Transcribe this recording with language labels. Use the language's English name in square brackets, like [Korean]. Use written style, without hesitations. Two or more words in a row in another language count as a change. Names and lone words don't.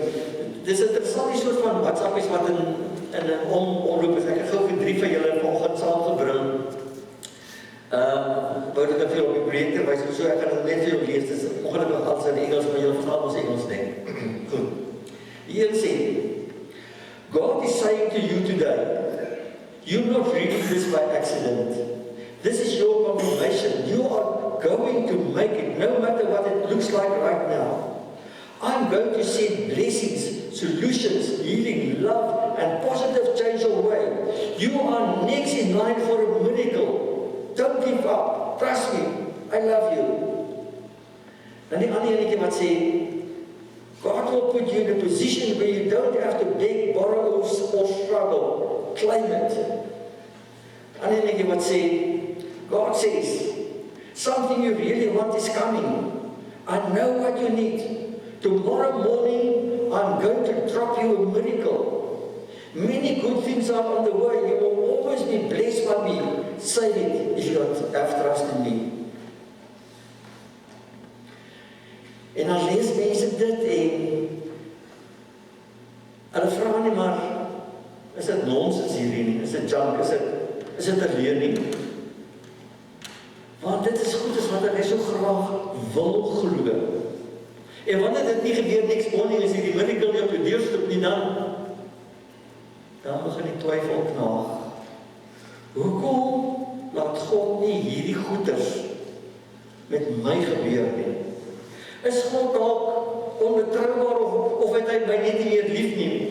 [Afrikaans] Dis 'n interessante soort van WhatsAppies wat in 'n omloop is. Ek het gou vir 3 van julle vanoggend saamgebring. wou dit net vir op die projector wys, so ek gaan dit net vir jou lees, dit is ongelukkig alles in Engels, maar jy verstaan ons Engels nie. Goed. Die een sê, [English] God is saying to you today, you're not reading this by accident. This is your confirmation. You are going to make it, no matter what it looks like right now. I'm going to send blessings, solutions, healing, love, and positive change your way. You are next in line for a miracle. Don't give up. Trust me. I love you. [Afrikaans] Dan die ander enetjie wat sê, [English] God will put you in a position where you don't have to beg, borrow, or struggle. Claim it. [Afrikaans] Die ander enetjie wat sê, [English] God says, something you really want is coming. I know what you need. Tomorrow morning, I'm going to drop you a miracle. Many good things are on the way. You will always be blessed by me. Say it if you have trust in me. [Afrikaans] En dan lees mense dit en hulle vra nie maar, is dit nonsens hierdie nie? Is dit junk? Is dit 'n leerling? Want dit is goed as wat hy so graag wil glo. En wanneer dit nie gebeur [English] next morning, [Afrikaans] is die miracle nie op jou deurstop nie, dan begin die twyfel knaag. Hoekom laat God nie hierdie goeders met my gebeur nie? Is God dalk onbetroubaar of het hy my net nie meer lief nie?